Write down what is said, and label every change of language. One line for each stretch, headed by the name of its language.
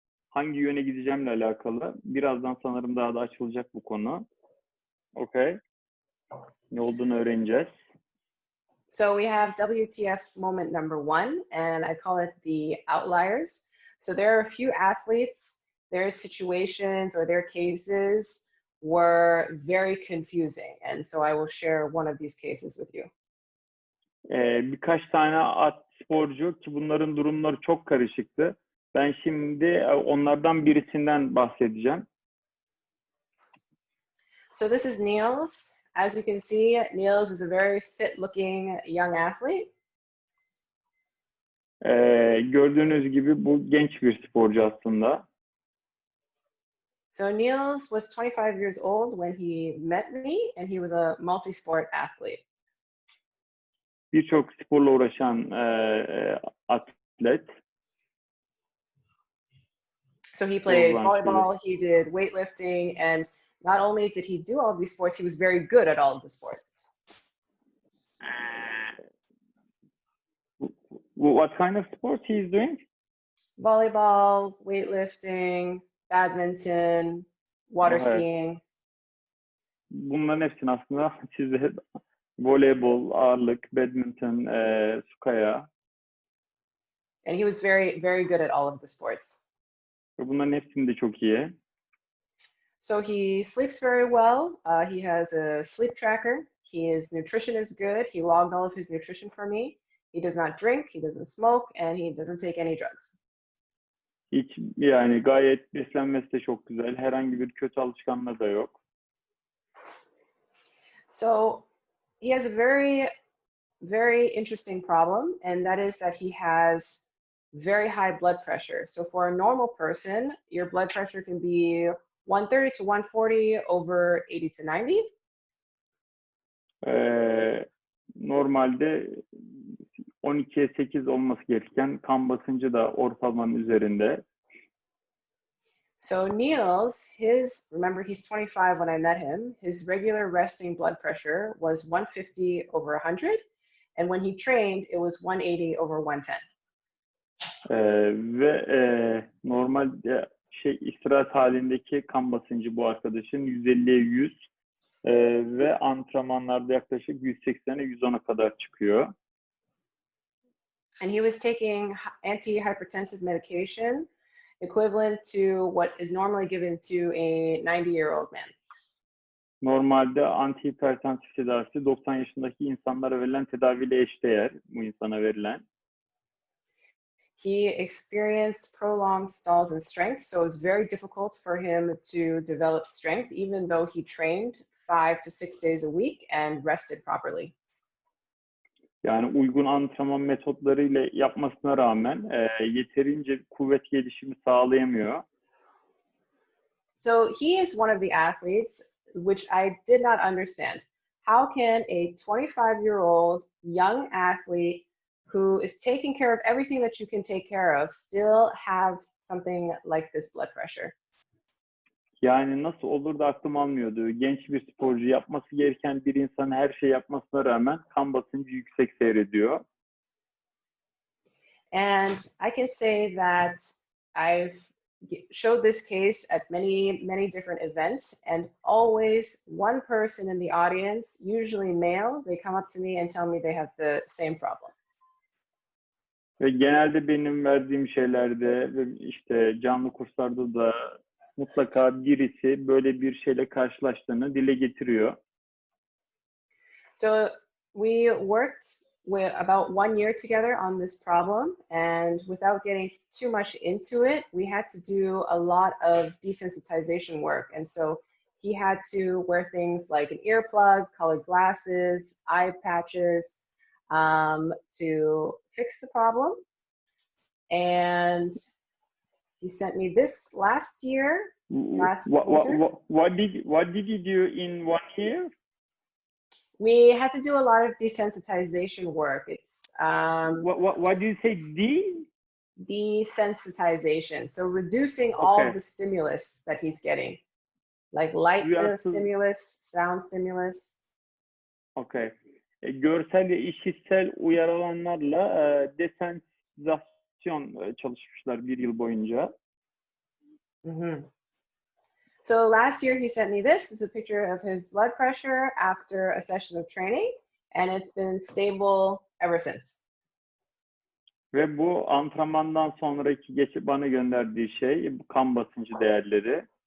Turkish: Hangi yöne gideceğimle alakalı. Birazdan sanırım daha da açılacak bu konu. Okay. Ne olduğunu öğreneceğiz.
English: So we have WTF moment number 1, and I call it the outliers. So there are a few athletes, their situations or their cases were very confusing, and so I will share one of these cases with you. Birkaç tane sporcu ki bunların durumları çok karışıktı. Ben şimdi onlardan birisinden bahsedeceğim. So this is Niels. As you can see, Niels is a very fit-looking young athlete.
Turkish: Gördüğünüz gibi bu genç bir sporcu aslında.
English: So Niels was 25 years old when he met me, and he was a multi-sport athlete.
Turkish: birçok sporla uğraşan atlet.
English: So he played volleyball, he did weightlifting, and not only did he do all these sports, he was very good at all of the sports. What kind of sports he is doing? Volleyball, weightlifting, badminton, water skiing.
Turkish: Bunların hepsini aslında size voleybol, ağırlık, badminton, su kaya.
English: And he was very, very good at all of the sports.
Turkish: Ve bunların hepsinde çok iyi.
English: So he sleeps very well. He has a sleep tracker. His nutrition is good. He logged all of his nutrition for me. He does not drink, he doesn't smoke, and he doesn't take any drugs.
Turkish: Hiç, yani gayet beslenmesi de çok güzel. Herhangi bir kötü alışkanlığı da yok.
English: So he has a very, very interesting problem, and that is that he has very high blood pressure. So for a normal person, your blood pressure can be 130 to 140 over 80 to 90.
Turkish: Normalde 12'ye 8 olması gereken, kan basıncı da ortalamanın üzerinde.
English: So Niels, remember he's 25 when I met him, his regular resting blood pressure was 150 over 100, and when he trained, it was 180 over 110.
Turkish: Ve normalde istirahat halindeki kan basıncı bu arkadaşın 150'ye 100 ve antrenmanlarda yaklaşık 180'e 110'a kadar çıkıyor.
English: And he was taking antihypertensive medication equivalent to what is normally given to a 90-year-old man.
Turkish: Normalde antihipertansif tedavisi 90 yaşındaki insanlara verilen tedaviyle eşdeğer, bu insana verilen.
English: He experienced prolonged stalls in strength, so it was very difficult for him to develop strength, even though he trained 5 to 6 days a week and rested properly.
Turkish: Yani uygun antrenman metotlarıyla yapmasına rağmen yeterince kuvvet gelişimi sağlayamıyor.
English: So he is one of the athletes which I did not understand. How can a 25-year-old young athlete who is taking care of everything that you can take care of still have something like this blood pressure?
Turkish: Yani nasıl olur da aklım almıyordu. Genç bir sporcu, yapması gereken bir insan her şey yapmasına rağmen kan basıncı yüksek seyrediyor.
English: And I can say that I've showed this case at many different events, and always one person in the audience, usually male, they come up to me and tell me they have the same problem.
Turkish: Ve genelde benim verdiğim şeylerde ve işte canlı kurslarda da mutlaka birisi böyle bir şeyle karşılaştığını dile getiriyor.
English: So we worked about 1 year together on this problem, and without getting too much into it, we had to do a lot of desensitization work. And so he had to wear things like an earplug, colored glasses, eye patches, to fix the problem. And he sent me this last winter. What did you do in 1 year? We had to do a lot of desensitization work. It's what do you say? Desensitization. So reducing all the stimulus that he's getting, like light stimulus, sound stimulus. Okay.
Turkish: Görsel ve işitsel uyarı alanlarla desensitizasyon çalışmışlar 1 yıl boyunca. Mm-hmm.
English: So last year he sent me this. This is a picture of his blood pressure after a session of training, and it's been stable ever since.
Turkish: Ve bu antrenmandan sonraki bana gönderdiği şey kan basıncı değerleri.